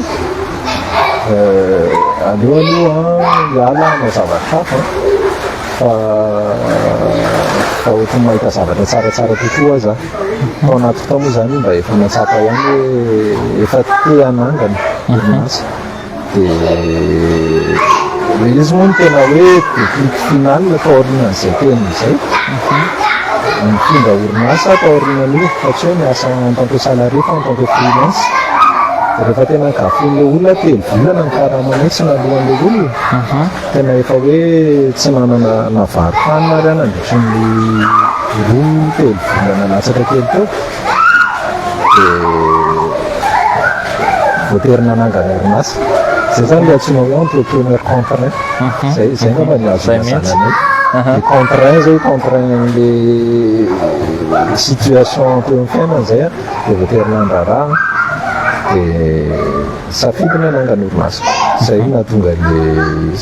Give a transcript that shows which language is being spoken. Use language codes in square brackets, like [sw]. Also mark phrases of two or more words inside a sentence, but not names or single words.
[mg] hoe aloha hiala anao zavatra hafa fa ohatrany mahita zavatra tsaratsara kokoa za tao anaty fotoa moa zany mba efa matsapa ihany hoe efa te anangana orinasa de le izy moa no tena hoe [fr] déclic final [mg] taorina an'izay teniny zay mifindra orinasa taorinan'io fa tsy hoe miasa [fr] en tant que salarié [mg] fa [fr] en tant que freelance [mg] rehefa tena ankafon'le olona telo volana ny karamana tsy nalohan'le olona tena efa hoe tsy nanana navarotanina ary nandritry ny roa telo volana latsaka kely teo de voaterina nangana orinasa zay zany le atsona hoe [fr] entrepreneur contraint [mg] zay ngamba ny azo mazananay le contraint zay contraint le situation teo amin'ny fiainana zay de voaterina andraraha de safidina nangana orinasa zay nahatonga le izy